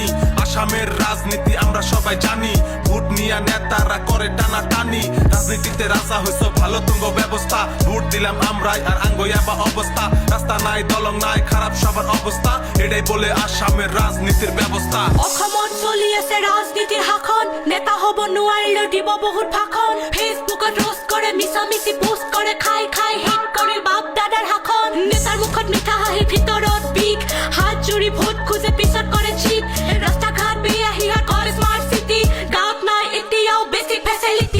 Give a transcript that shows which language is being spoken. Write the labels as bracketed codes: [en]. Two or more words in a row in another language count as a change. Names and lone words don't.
[bn] আসামের রাজনীতি আমরা সবাই জানি, ভোট নিয়া নেতারা করে টানা টানি। রাজনীতিতে রাজা হইছো ভালো তুঙ্গ ব্যবস্থা, ভোট দিলাম আমরাই আর আঙ্গইয়া বা অবস্থা। রাস্তা নাই দলং নাই খারাপ সবার অবস্থা, এটাই বলে আসামের রাজনীতির ব্যবস্থা। [as] অসমত চলি আছে ৰাজনীতিৰ শাসন, নেতা হ'ব নোৱাৰিলেও দিব বহুত ভাষণ। ফেচবুকত ৰোষ্ট কৰে, মিছামিছি পোষ্ট কৰে, খাই খাই হেট কৰে বাপ দাদাৰ শাসন। নেতাৰ মুখত মিঠা হাঁহি ভিতৰত বিষ, হাত জুৰি ভোট খোজে পিছত কৰে চিট। ৰাস্তা ঘাট বেয়া সিহঁত কৰে [en] smart city, [as] গাঁৱত নাই এতিয়াও [en] basic facility.